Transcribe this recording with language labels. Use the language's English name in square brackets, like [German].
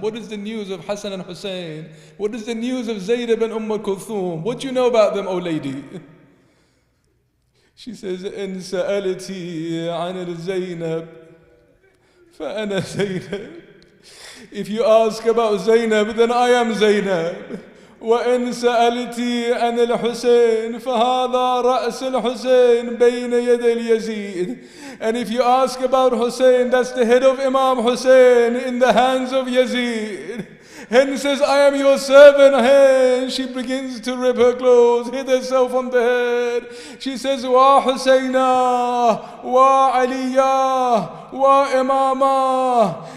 [English] What is the news of Hassan and Hussein? What is the news of Zaynab and Kulthum? What do you know about them, O lady?" She says, [Arabic] "In sa'alati an Zaynab, fa'ana Zaynab." [English] If you ask about Zaynab, then I am Zaynab. [Arabic] وإن سألتي عن الحسين فهذا رأس الحسين بين يدي اليزيد. [English] And if you ask about Hussein, that's the head of Imam Hussein in the hands of Yazid. Hen says, "I am your servant." Hen, she begins to rip her clothes, hit herself on the head. She says, [Arabic] "Wa Husayna, wa Aliyah, wa Imama."